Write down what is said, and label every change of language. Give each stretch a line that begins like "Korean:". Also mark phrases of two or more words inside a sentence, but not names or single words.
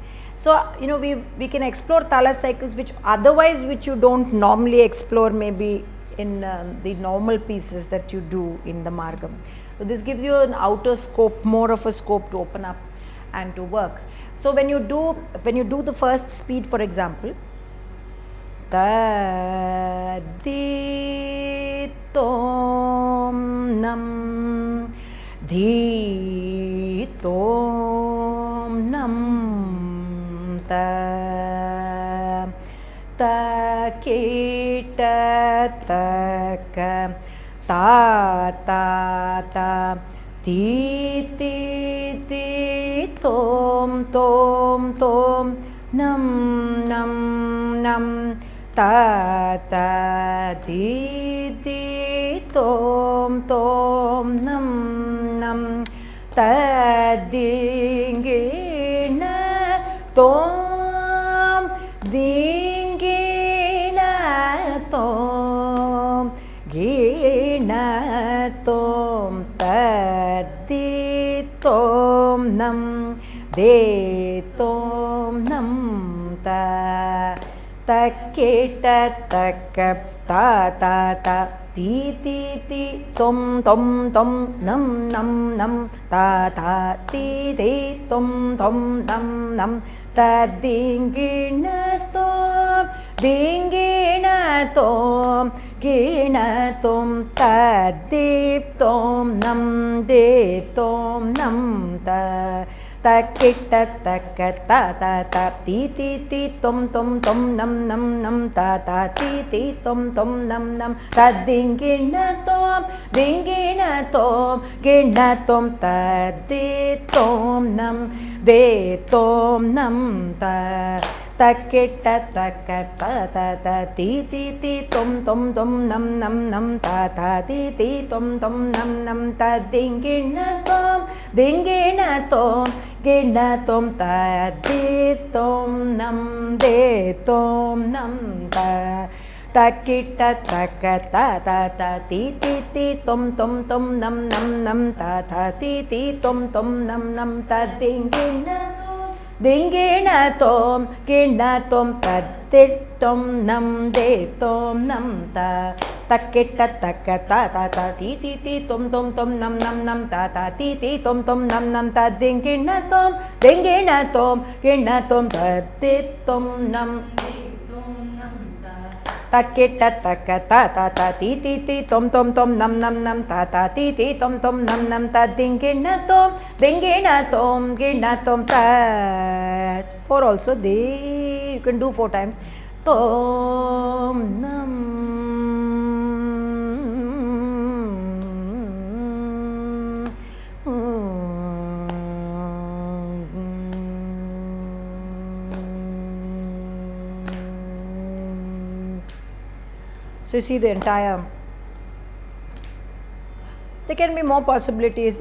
English: So, we can explore Tala cycles which you don't normally explore maybe in the normal pieces that you do in the Margam. So, this gives you an outer scope, more of a scope to open up and to work. So, when you do the first speed, for example, ta di tom nam di tom nam ta ta kita ta ka ta ta ta ti ti ti tom tom tom nam nam nam ta ta ti ti tom tom nam nam ta ding na tom ding na tom gi na tom ta di tom nam de tom nam ta ta ke ta ta ka ta ta ta ti ti ti tom tom tom nam nam nam ta ta ti ti tom tom nam nam ta ding na tom ding na tom gi na tom ta di tom nam de tom nam ta ta kita ta ka ta ta ta ti ti ti tom tom tom nam nam nam ta ta ti ti tom tom nam nam ta ding na tom gi na tom ta di tom nam de tom nam ta ta kita ta ka ta ta ta ti ti ti tom tom tom nam nam nam ta ta ti ti tom tom nam nam ta ding na tom gi na tom ta di tom nam de tom nam ta ta kita ta ka ta ta ta ti ti ti tom tom tom nam nam nam ta ta ti ti tom tom nam nam ta ding na tom gi na tom ta di tom nam de tom nam ta ta kita ta ka ta ta ta ti ti ti tom tom tom nam nam nam ta ta ti ti tom tom nam nam ta ding na tom gi na tom ta di tom nam ta kita ta ka ta ta ta ti ti ti tom tom tom nam nam nam ta ta ti ti tom tom nam nam ta ding na tom gi na tom ta. 4 also, you can do 4 times. Tom nam. So you see the entire, there can be more possibilities.